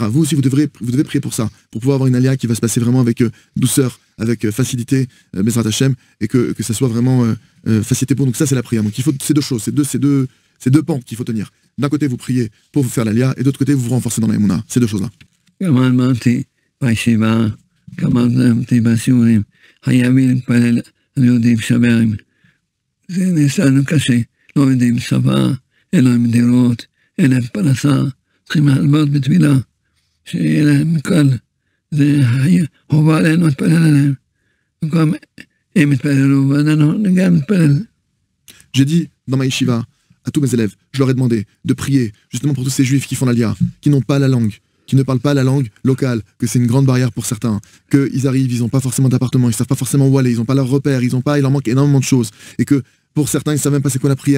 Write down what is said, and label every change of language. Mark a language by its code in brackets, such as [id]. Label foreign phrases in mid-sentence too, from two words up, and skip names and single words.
[fr] Vous aussi, vous devez prier pour ça, pour pouvoir avoir une alia qui va se passer vraiment avec douceur, avec facilité, [he] בעזרת השם, [fr] et que ça soit vraiment facilité pour nous. Donc ça, c'est la prière. Donc il faut ces deux choses, ces deux pans qu'il faut tenir. D'un côté, vous priez pour vous faire l'alia, et d'autre côté, vous vous renforcez dans la émouna. Ces deux choses-là. [he] גם אמרתי בישיבה, גם אמרתי בסיורים, חייבים להתפלל על יהודים שבעים. זה נעשה לנו קשה, לא יודעים שפה, אין להם דירות, אין להם פרנסה, צריכים להלוות בתפילה, שיהיה להם קל. זה חובה עלינו להתפלל עליהם. במקום הם יתפללו, ואנחנו גם נתפלל. [fr] J'ai dit dans ma yeshiva à tous mes élèves, je leur ai demandé de prier justement pour tous ces juifs qui font l'alia, qui n'ont pas la langue, qui ne parlent pas la langue locale, que c'est une grande barrière pour certains, qu'ils arrivent, ils n'ont pas forcément d'appartement, ils ne savent pas forcément où aller, ils n'ont pas leurs repères, il leur manque énormément de choses, et que pour certains, ils ne savent même pas c'est quoi la prière.